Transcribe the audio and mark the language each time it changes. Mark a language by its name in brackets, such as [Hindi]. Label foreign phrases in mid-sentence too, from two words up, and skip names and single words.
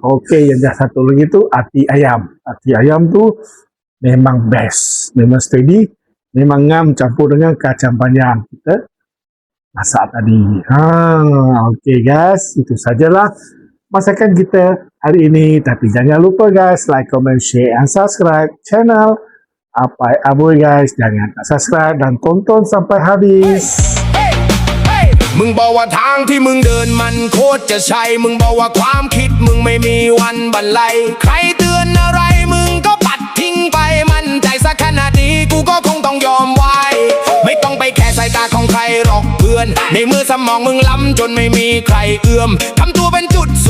[Malay] Okey, yang satu lagi tu hati ayam. Hati ayam tu memang best, memang steady, memang ngam campur dengan kacang panjang kita masak tadi. Okey guys, itu sajalah masakan kita hari ini. Tapi jangan lupa guys, [English] like, comment, share, and subscribe channel [Malay] Apai Aboy guys. Jangan subscribe dan tonton sampai habis. [Thai] มึงบอกว่าทางที่มึงเดินมันโคตรจะใช่มึงบอกว่าความคิดมึงไม่มีวันบรรลัยใครเตือนอะไรมึงก็ปัดทิ้งไปมั่นใจสักขนาดนี้กูก็คงต้องยอมไว้ไม่ต้องไปแคร์สายตาของใครหรอกเพื่อนในมือสมองมึงล้ำจนไม่มีใครเอื้อมทำตัวเป็นจุด